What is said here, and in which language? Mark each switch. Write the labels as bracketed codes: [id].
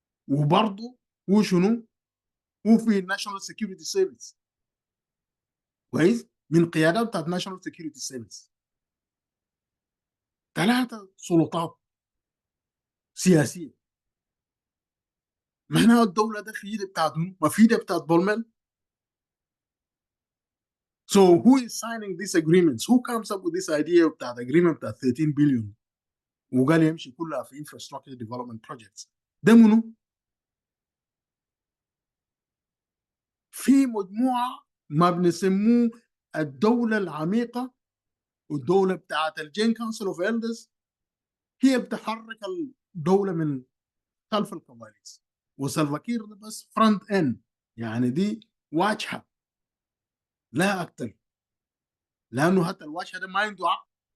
[ar] وبرضه هو شنو هو في الناشونال سيكيورتي سيرفيس كويس من قيادات بتاعت ناشونال سيكيورتي سيرفيس 3 سلطات سياسيه معناها الدوله ده في ايده بتاعت ما في ايده بتاعت بولميل. [en] So who is signing these agreements? Who comes up with this idea [ar] بتاعت agreement بتاعت 13 بليون وقال يمشي كلها في [en] infrastructure development projects؟ [ar] ده منو؟ في مجموعه ما بنسموه الدوله العميقه والدوله بتاعت الجين كونسل اوف ايلدرز هي بتحرك الدوله من خلف الكواليس وسلفاكير ده بس فرونت اند يعني دي واجهه لا اكثر لانه حتى الواجهه ده ما عنده عقل